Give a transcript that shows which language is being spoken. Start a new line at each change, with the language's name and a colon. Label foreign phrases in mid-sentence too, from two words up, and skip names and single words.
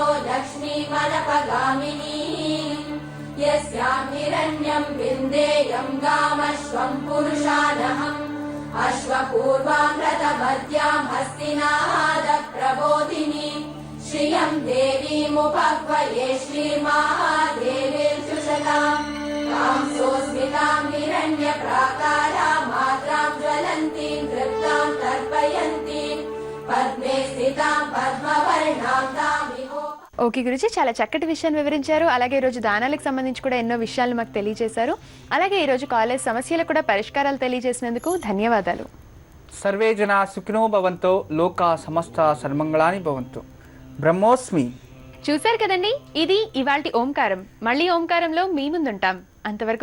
Sanskrit: లక్ష్మీమనపగామినీం యస్యాం హిరణ్యం విందేయం గామశ్వం పురుషానహం అశ్వపూర్వాం రథమధ్యాం హస్తినాద ప్రబోధినీం శ్రియం దేవీముపక్వయే శ్రీర్మహాదేవీర్జుషతాం तां सोऽस्मितां हिरण्यप्राकारां मात्रां ज्वलन्तीं तृप्तां तर्पयन्तीं पद्मे स्थितां पद्मवर्णां तामिहो.
Telugu: ఓకే గురుజీ, చాలా చక్కటి విషయాన్ని వివరించారు. అలాగే ఈరోజు దానాలకు సంబంధించి కూడా ఎన్నో విషయాలు మాకు తెలియజేశారు. అలాగే ఈరోజు కాలేజ్ సమస్యలకు కూడా పరిష్కారాలు తెలియజేసినందుకు ధన్యవాదాలు.
Sanskrit: సర్వే జనా సుఖినో భవంతో, లోకా సమస్త సన్మంగళాని భవంతు. బ్రహ్మోస్మి.
Telugu: చూశారు కదండి, ఇది ఇవాల్టి ఓంకారం. మళ్ళీ ఓంకారంలో మీ ముందుంటాం.